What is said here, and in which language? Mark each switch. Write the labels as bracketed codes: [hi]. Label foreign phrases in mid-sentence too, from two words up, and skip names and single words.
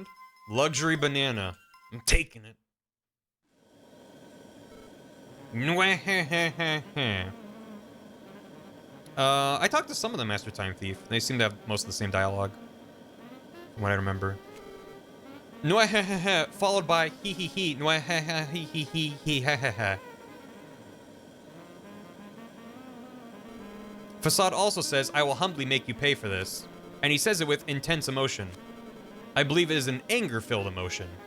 [en] Luxury banana. I'm taking it. I talked to some of the Master Time Thief. They seem to have most of the same dialogue, from what I remember. Followed by hee hee hee. Hee hee hee hee ha ha ha. Facade also says, I will humbly make you pay for this. And he says it with intense emotion. I believe it is an anger-filled emotion.